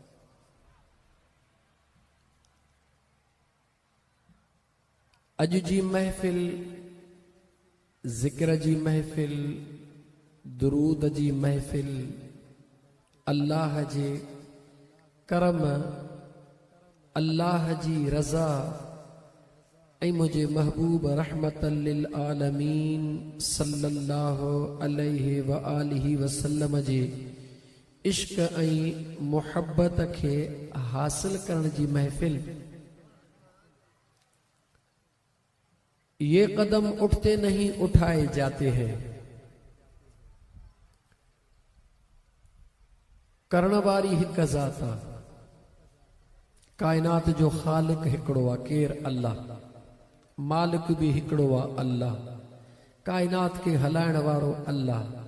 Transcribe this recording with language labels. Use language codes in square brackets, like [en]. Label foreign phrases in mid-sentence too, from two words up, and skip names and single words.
[sd] अॼु जी महफ़िल ज़िक्र जी महफ़िल दुरूद जी महफ़िल अल्लाह जे करम अल्लाह जी रज़ा ऐं मुझे महबूब [ar] رحمة للعالمين صلى الله عليه وآله وسلم [sd] जे इश्क ऐं मुहब्बत के हासिल करण जी महफिल। [ur] یہ قدم اٹھتے نہیں اٹھائے جاتے ہیں. [sd] करण वारी हिक ज़ात आ, कायनात जो खालिक हिकड़ो आ, केर अल्लाह। मालिक भी हिकड़ो आ, अल्लाह। कायनात के हलाइण वारो अल्लाह।